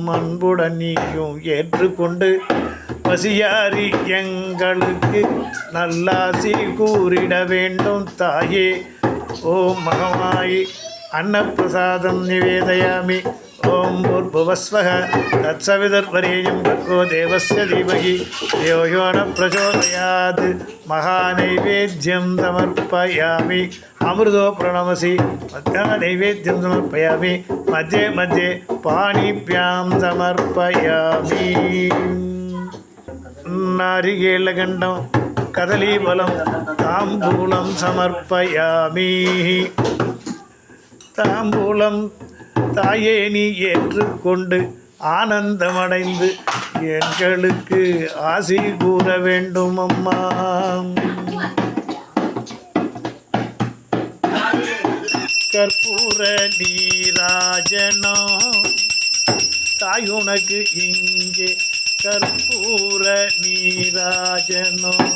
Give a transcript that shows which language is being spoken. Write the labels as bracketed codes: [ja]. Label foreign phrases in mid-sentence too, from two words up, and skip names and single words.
[ta] அன்புடன் நீயும் ஏற்றுக்கொண்டு பசியாரி எங்களுக்கு நல்லாசி கூறிட வேண்டும் தாயே. [sa] ॐ मगमायि अन्नप्रसादं निवेदयामि. ॐ भूर्भुवः स्वः तत्सवितुर्वरेण्यं भर्गो देवस्य धीमहि धियो यो न प्रचोदयात्. महानैवेद्यं समर्पयामि. अमृतो प्रणमसि नैवेद्यं समर्पयामि. मध्ये मध्ये पाणिभ्यां समर्पयामि. नारिकेलगण्डं कदलीफलं ताम्बूलं समर्पयामि. [ta] தாம்பூலம் தாயே நீ ஏற்றுக்கொண்டு ஆனந்தமடைந்து எங்களுக்கு ஆசி கூற வேண்டும் அம்மா. கற்பூர நீராஜனோ தாய் உனக்கு இங்கே கற்பூர நீராஜனோ.